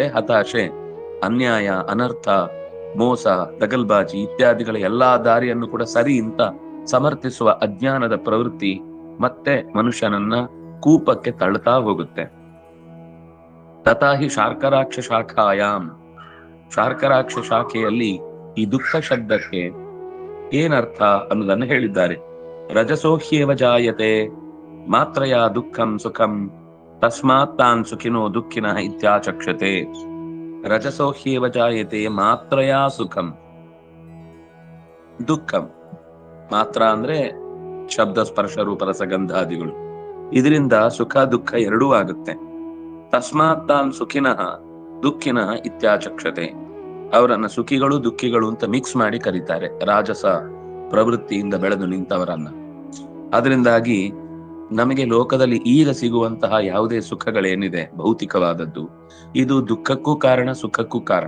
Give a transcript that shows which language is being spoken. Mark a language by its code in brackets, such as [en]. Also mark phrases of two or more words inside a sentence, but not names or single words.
[kn] ಹತಾಶೆ ಅನ್ಯಾಯ, ಅನರ್ಥ, ಮೋಸ, ದಗಲ್ಬಾಜಿ ಇತ್ಯಾದಿಗಳ ಎಲ್ಲಾ ದಾರಿಯನ್ನು ಕೂಡ ಸರಿ ಅಂತ ಸಮರ್ಥಿಸುವ ಅಜ್ಞಾನದ ಪ್ರವೃತ್ತಿ ಮತ್ತೆ ಮನುಷ್ಯನನ್ನ ಕೂಪಕ್ಕೆ ತಳ್ಳುತ್ತಾ ಹೋಗುತ್ತೆ. [sa] ತಥಾಹಿ ಶಾರ್ಕರಾಕ್ಷ ಶಾಖಾಯಾಮ್. [kn] ಶಾರ್ಕರಾಕ್ಷ ಶಾಖೆಯಲ್ಲಿ ಈ ದುಃಖ ಶಬ್ದಕ್ಕೆ ಏನರ್ಥ ಅನ್ನೋದನ್ನು ಹೇಳಿದ್ದಾರೆ. [sa] ರಜಸೋಹ್ಯೇವ ಜಾಯತೆ ಮಾತ್ರಯ ದುಃಖಂ ಸುಖಂ ತಸ್ಮಾತ್ ತಾನ್ ಸುಖಿನೋ ದುಃಖಿನಃ ಇತ್ಯಾಚಕ್ಷತೆ. ರಜಸೋಹ್ಯೇವ ಜಾಯತೆ ಮಾತ್ರಯಾ ಸುಖಂ. [kn] ದುಃಖಂ ಮಾತ್ರ ಅಂದ್ರೆ ಶಬ್ದ ಸ್ಪರ್ಶ ರೂಪ ರಸಗಂಧಾದಿಗಳು. ಇದರಿಂದ ಸುಖ ದುಃಖ ಎರಡೂ ಆಗುತ್ತೆ. [sa] ತಸ್ಮಾತ್ ತಾನ್ ಸುಖಿನಃ ದುಃಖಿನಃ ಇತ್ಯಾಚಕ್ಷತೆ. [kn] ಅವರನ್ನ ಸುಖಿಗಳು ದುಃಖಿಗಳು ಅಂತ ಮಿಕ್ಸ್ ಮಾಡಿ ಕರೀತಾರೆ, ರಾಜಸ ಪ್ರವೃತ್ತಿಯಿಂದ ಬೆಳೆದು ನಿಂತವರನ್ನ. ಅದರಿಂದಾಗಿ ನಮಗೆ ಲೋಕದಲ್ಲಿ ಈಗ ಸಿಗುವಂತಹ ಯಾವುದೇ ಸುಖಗಳೇನಿದೆ ಭೌತಿಕವಾದದ್ದು, ಇದು ದುಃಖಕ್ಕೂ ಕಾರಣ ಸುಖಕ್ಕೂ ಕಾರಣ.